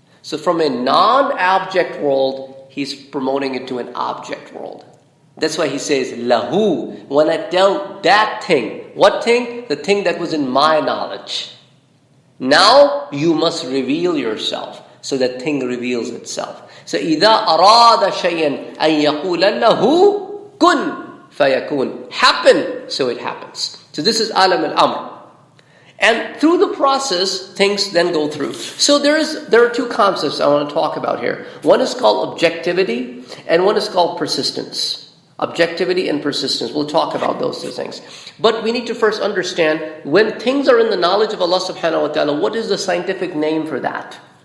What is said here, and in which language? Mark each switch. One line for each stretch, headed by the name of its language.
English: So from a non-object world, He's promoting it to an object world. That's why He says, lahu, when I tell that thing. What thing? The thing that was in my knowledge. Now you must reveal yourself. So that thing reveals itself.
Arabic: So إِذَا أَرَادَ شَيْئًا أَن يَقُولَ لَهُ كُن فَيَكُونَ.
English: Happen, so it happens. So this is alam al-amr. And through the process, things then go through. So there are two concepts I want to talk about here. One is called objectivity, and one is called persistence. Objectivity and persistence. We'll talk about those two things. But we need to first understand, when things are in the knowledge of Allah subhanahu wa ta'ala, what is the scientific name for that?